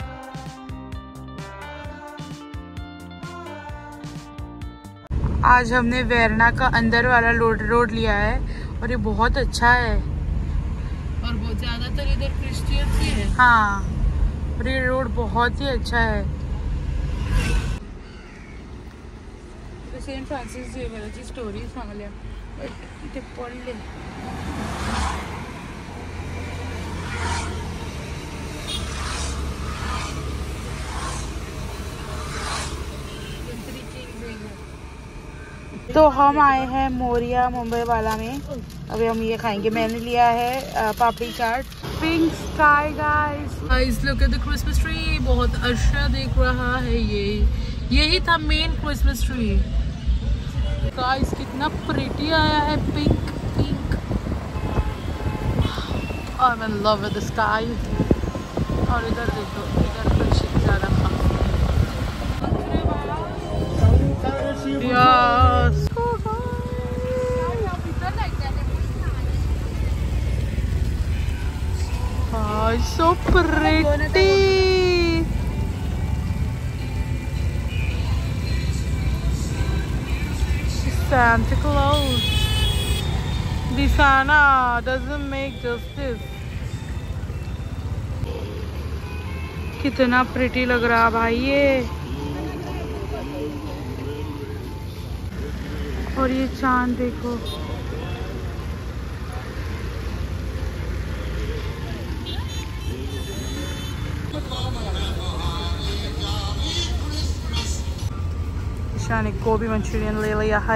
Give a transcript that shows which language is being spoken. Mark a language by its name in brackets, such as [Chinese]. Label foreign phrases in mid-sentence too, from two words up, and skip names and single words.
[Hindi] आज हमने वेरना का अंदर वाला रोड लिया है और ये बहुत अच्छा है और बहुत ज्यादातर इधर क्रिश्चियन भी है। हाँ, और ये रोड बहुत ही अच्छा है। [Marathi] सेंट फ्रांसिस जेवियरची स्टोरी सांगल्या इथे पडले। [Hindi] तो हम आए हैं मोरिया मुंबई वाला में। अभी हम ये खाएंगे। मैंने लिया है पापड़ी चाट। [English] pink sky guys look at the Christmas tree. [Hindi] बहुत अच्छा दिख रहा है ये। यही था [English] main Christmas tree. [Hindi] गाइस कितना प्रिटी आया है। [English] pink pink. I am in love with the sky. [Hindi] और इधर देखो, इधर कुछ ज्यादा खास Yes. [English] Oh, it's so pretty. Santa Claus. The Santa doesn't make justice. [Hindi] कितना pretty लग रहा भाई ये। और ये चांद देखो। ईशान एक गोभी मंचूरियन ले लिया है।